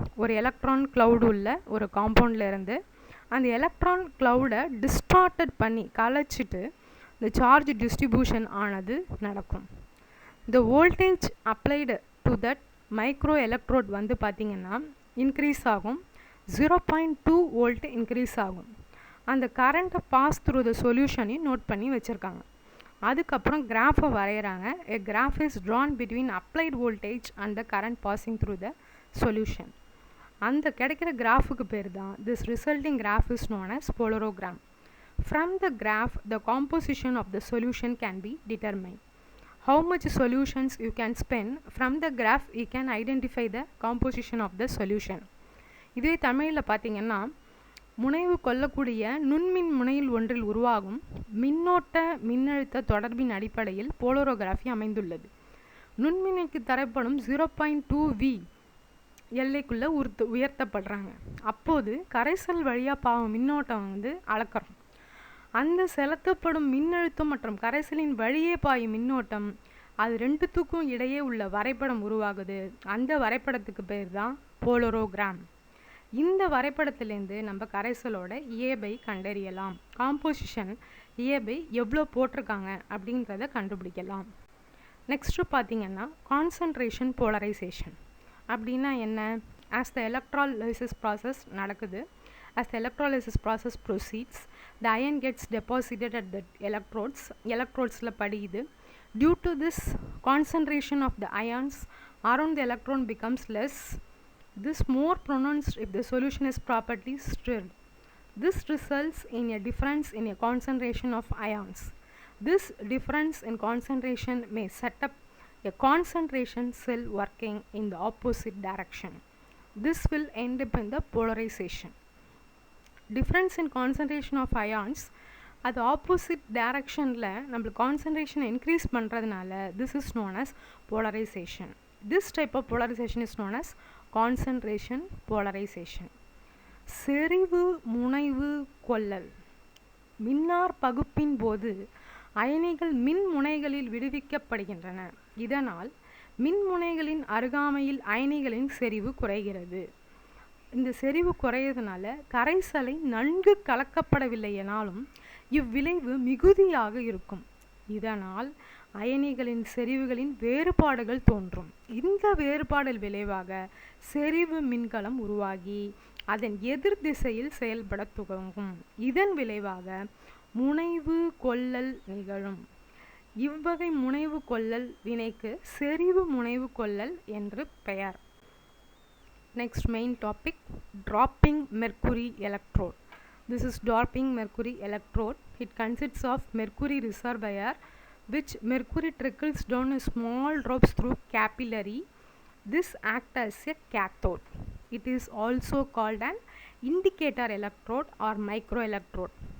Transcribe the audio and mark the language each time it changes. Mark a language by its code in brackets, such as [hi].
[ta] ஒரு electron cloud உள்ள ஒரு காம்பவுண்டில் இருந்து அந்த எலக்ட்ரான் க்ளவுடை டிஸ்டார்டட் பண்ணி கலைச்சிட்டு இந்த சார்ஜ் டிஸ்ட்ரிபியூஷன் ஆனது நடக்கும். [en] the voltage applied to that micro electrode [ta] பார்த்திங்கன்னா [en] Increase ஆகும். [ta] 0.2 வோல்ட் இன்க்ரீஸ் ஆகும். அந்த கரண்ட்டை [en] pass through the சொல்யூஷனையும் [ta] நோட் பண்ணி வச்சுருக்காங்க. அதுக்கப்புறம் கிராஃபை வரைகிறாங்க. [en] A graph is drawn between applied voltage and the current passing through the solution. [ta] அந்த கிடைக்கிற கிராஃபுக்கு பேர் தான் [en] this resulting graph is known as polorogram. From the graph, the composition of the solution can be determined. How much solutions you can spend? From the graph, you can identify the composition of the solution. [ta] இதுவே தமிழில் பார்த்தீங்கன்னா, முனைவு கொள்ளக்கூடிய நுண்மின் முனையில் ஒன்றில் உருவாகும் மின்னோட்ட மின்னழுத்த தொடர்பின் அடிப்படையில் போலரோகிராஃபி அமைந்துள்ளது. நுண்மினுக்கு தரப்படும் 0.2 V எல்லைக்குள்ளே உயர்த்தப்படுறாங்க. அப்போது கரைசல் வழியாக பாவம் மின்னோட்டம் அளக்கிறோம். அந்த செலுத்தப்படும் மின்னழுத்தம் மற்றும் கரைசலின் வழியே பாயும் மின்னோட்டம், அது ரெண்டுத்துக்கும் இடையே உள்ள வரைபடம் உருவாகுது. அந்த வரைபடத்துக்கு பேர் தான் போலரோகிராம். இந்த வரைபடத்திலேருந்து நம்ம கரைசலோட ஏபை கண்டறியலாம். காம்போசிஷன் ஏபை எவ்வளோ போட்டிருக்காங்க அப்படின்றத கண்டுபிடிக்கலாம். நெக்ஸ்ட்டு பார்த்தீங்கன்னா கான்சன்ட்ரேஷன் போலரைசேஷன் அப்படின்னா என்ன? [en] as the electrolysis process [ta] நடக்குது. [en] as the electrolysis process proceeds, the ion gets deposited at the எலக்ட்ரோட்ஸில் [ta] படியுது. [en] Due to this concentration of the ions around the electron becomes less. This more pronounced if the solution is properly stirred. This results in a difference in a concentration of ions. This difference in concentration may set up a concentration cell working in the opposite direction. This will end up in the polarization. Difference in concentration of ions at the opposite directionல நம்ம concentration increase பண்ணுறதுனால this is known as polarization. This type of polarization is known as concentration polarization. [ta] செறிவு முனைவு கொள்ளல். மின்னார் பகுப்பின் போது அயனிகள் மின் முனைகளில் விடுவிக்கப்படுகின்றன. இதனால் மின் முனைகளின் அருகாமையில் அயனிகளின் செறிவு குறைகிறது. இந்த செறிவு குறையறதுனால கரைசலை நன்கு கலக்கப்படவில்லை எனாலும் இவ்விளைவு மிகுதியாக இருக்கும். இதனால் அயனிகளின் செறிவுகளின் வேறுபாடுகள் தோன்றும். இந்த வேறுபாடல் விளைவாக செறிவு மின்கலம் உருவாகி அதன் எதிர் திசையில் செயல்பட துவங்கும். இதன் விளைவாக முனைவு கொள்ளல் நிகழும். இவ்வகை முனைவு கொள்ளல் வினைக்கு செறிவு முனைவு கொள்ளல் என்று பெயர். [en] Next main topic, dropping mercury electrode. This is dropping mercury electrode. It consists of mercury reservoir which mercury trickles down in small drops through capillary. This acts as a cathode. It is also called an indicator electrode or microelectrode.